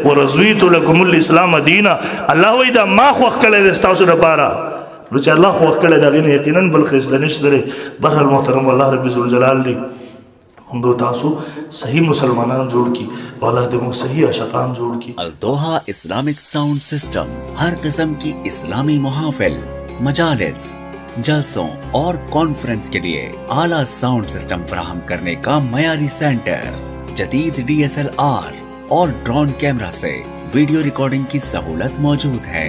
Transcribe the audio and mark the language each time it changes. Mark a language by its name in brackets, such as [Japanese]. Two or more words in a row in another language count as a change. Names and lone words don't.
[Arabic] ورضیت لکم الاسلام دینا، [Pashto] الله وایي دا ما خوښ کړی دی ستاسو دپاره. نو چې الله خوښ کړی د هغې نه یقینا بل ښایسته نشته دی. بهرحال محترم الله رب ذوالجلال دی موږ تاسو صحیح مسلمانان جوړ کی، او الله دې موږ صحیح عاشقان جوړ کی. [Urdu] الدوحہ اسلامک ساؤنڈ سسٹم ہر قسم کی اسلامی محافل، مجالس، جلسوں اور کانفرنس کے لیے اعلیٰ ساؤنڈ سسٹم فراہم کرنے کا معیاری سینٹر، جدید DSLR اور ڈرون کیمرہ سے ویڈیو ریکارڈنگ کی سہولت موجود ہے.